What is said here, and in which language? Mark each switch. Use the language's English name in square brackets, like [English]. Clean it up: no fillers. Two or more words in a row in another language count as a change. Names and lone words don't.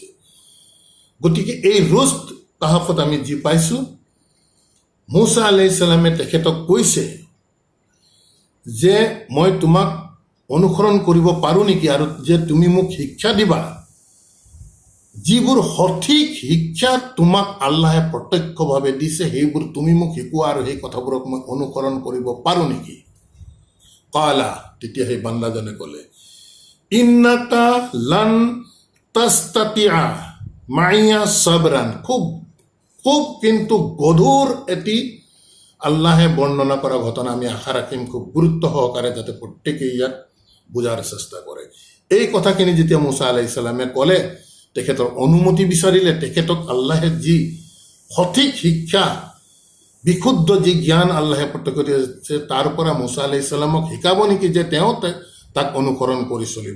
[Assamese] গতিকে এই ৰুজদ কাহাফত আমি যি পাইছোঁ, মুছা আলাইহিছ সালামে তেখেতক কৈছে যে মই তোমাক অনুসৰণ কৰিব পাৰোঁ নেকি, আৰু যে তুমি মোক শিক্ষা দিবা, যিবোৰ সঠিক শিক্ষা তোমাক আল্লাহে প্ৰত্যক্ষভাৱে দিছে, সেইবোৰ তুমি মোক শিকোৱা, আৰু সেই কথাবোৰক মই অনুসৰণ কৰিব পাৰোঁ নেকি? কালা, তেতিয়া সেই বান্দাজনে ক'লে, [Arabic] إنك لن تستطيع معي صبرا. [Assamese] খুব খুব কিন্তু গধুৰ এটি আল্লাহে বৰ্ণনা কৰা ঘটনা। আমি আশা ৰাখিম খুব গুৰুত্ব সহকাৰে যাতে প্ৰত্যেকেই ইয়াত বুজাৰ চেষ্টা কৰে। এই কথাখিনি যেতিয়া মুছা আলাইহিছ সালামে ক'লে, তেখেতৰ অনুমতি বিচাৰিলে, তেখেতক আল্লাহে যি সঠিক শিক্ষা, বিশুদ্ধ যি জ্ঞান আল্লাহে প্ৰত্যক্ষ দিছে, তাৰ পৰা মুছা আলাইহিছ সালামক শিকাব নেকি যে তেওঁ তাক অনুসৰণ কৰি চলিব।